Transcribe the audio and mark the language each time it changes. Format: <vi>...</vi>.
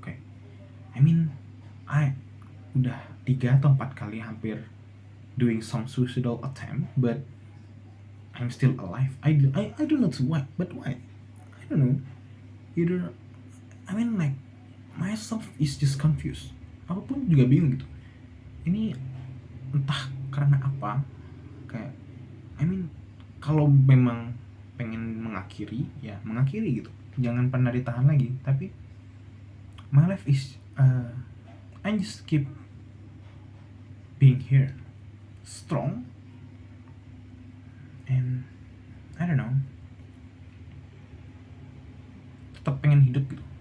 <id>Kayak</id> <en>I mean I</en> <id>udah 3 atau 4 kali hampir</id> <en>doing some suicidal attempt, but I'm still alive. I don't know why, but why? I don't know. Either I mean like myself is just confused.</en> <id>Aku pun juga bingung gitu. Ini entah karena apa. Kayak</id> <en>I mean</en> <id>kalau memang pengen mengakhiri, ya mengakhiri gitu. Jangan pernah ditahan lagi. Tapi</id> <en>my life is I just keep being here, strong, and I don't know,</en> <id>tetap pengen hidup gitu.</id>